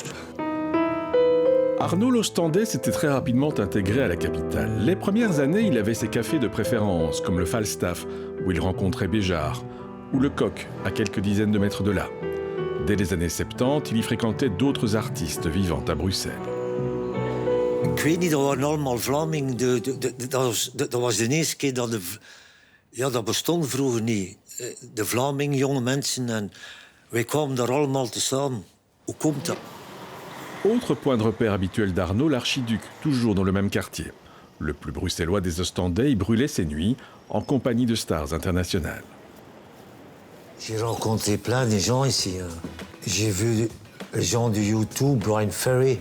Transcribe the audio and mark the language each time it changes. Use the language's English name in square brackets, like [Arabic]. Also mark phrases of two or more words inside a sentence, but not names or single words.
[French] Arnaud l'Ostendais s'était très rapidement intégré à la capitale. Les premières années, il avait ses cafés de préférence, comme le Falstaff, où il rencontrait Béjart, ou le Coq, à quelques dizaines de mètres de là. Dès les années 70, il y fréquentait d'autres artistes vivant à Bruxelles. [Dutch] Ik weet niet, dat waren allemaal Vlamingen. Dat was de eerste keer dat de... Ja, dat bestond vroeger niet. De Vlamingen, jonge mensen, en wij kwamen daar allemaal tezamen. Hoe komt dat? [French] Autre point de repère habituel d'Arnaud, l'archiduc, toujours dans le même quartier. Le plus bruxellois des Ostendais y brûlait ses nuits, en compagnie de stars internationales. J'ai rencontré plein de gens ici. J'ai vu les gens de YouTube, Brian Ferry,